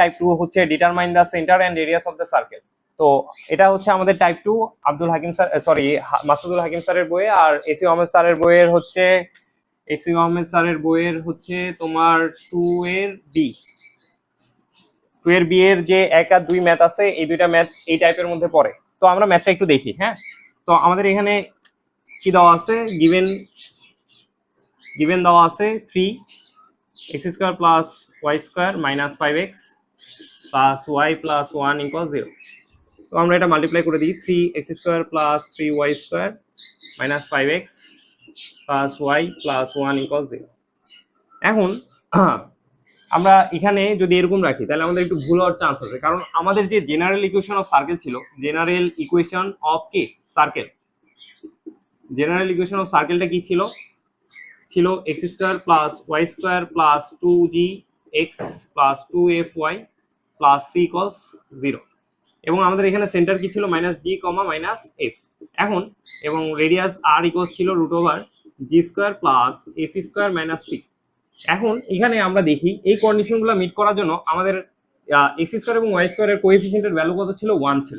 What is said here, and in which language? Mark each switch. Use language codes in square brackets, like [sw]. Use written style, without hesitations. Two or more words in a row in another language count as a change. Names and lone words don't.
[bn] টাইপ 2 হচ্ছে [en] determine the center and radius of the circle. [bn] তো এটা হচ্ছে আমাদের টাইপ 2 আব্দুল হাকিম স্যার, সরি মাসুদুল হাকিম স্যারের বইয়ে, আর এসি আহমেদ স্যারের বইয়ের হচ্ছে তোমার 2 এর বি এর যে 1 আর 2 ম্যাথ আছে, এই দুইটা ম্যাথ এই টাইপের মধ্যে পড়ে। তো আমরা ম্যাথটা একটু দেখি। হ্যাঁ, তো আমাদের এখানে কি দেওয়া আছে, গিভেন দেওয়া আছে [en] 3x square plus y square minus 5x plus y plus 1 equals 0। [bn] তো আমরা এটা মাল্টিপ্লাই করে দিই, [en] 3x square plus 3y square minus 5x plus y plus 1 equals 0। [bn] এখন আমরা এখানে যদি এরকম রাখি তাহলে আমাদের একটু ভুল হওয়ার চান্স আছে, কারণ আমাদের যে [en] general equation of circle [bn] ছিল, [en] general equation of circle [bn] কি ছিল [en] x square plus y square plus 2gx plus 2fy plus c equals 0। [bn] এবং আমাদের এখানে সেন্টার কি ছিল -g, -f। এখন এবং [en] radius r equals [bn] ছিল √ [en] g square plus f square minus c. [bn] এখন এখানে আমরা দেখি এই কন্ডিশনগুলো মিট করার জন্য আমাদের [en] x square [bn] এবং y স্কয়ারের কোএফিসিয়েন্টের ভ্যালু কত ছিল, 1 ছিল।